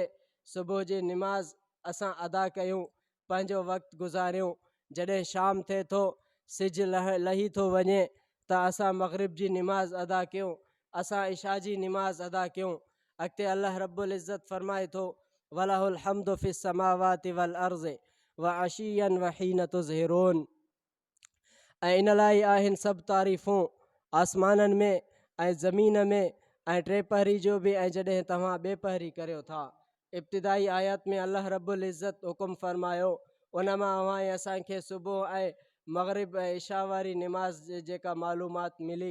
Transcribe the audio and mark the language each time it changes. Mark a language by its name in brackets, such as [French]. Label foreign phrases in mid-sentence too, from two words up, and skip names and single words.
[Sindhi] सुबुह जी निमाज़ असां अदा कयूं, पंहिंजो वक़्तु गुज़ारियूं। जॾहिं शाम थिए थो, सिज लही थो वञे त असां मग़रिब जी निमाज़ अदा कयूं, असां इशा जी निमाज़ अदा कयूं। अॻिते अल्लाह रब्बुल इज़्ज़त फ़रमाए थो [Arabic] وله الحمد في السماوات والأرض وعشيا وحين تظهرون. [Sindhi] ऐं इन लाइ आहिनि सभु तारीफ़ूं आसमाननि में ऐं ज़मीन में ऐं टे पहरी जो बि ऐं जॾहिं तव्हां ॿिए पहरी करियो था। इब्तिदाई आयत में अल्लाह रब्बुल इज़्ज़त हुकुम फ़रमायो, उन मां अवां असांखे सुबुह ऐं मग़रिब ऐं इशा वारी निमाज़ जेका मालूमात मिली।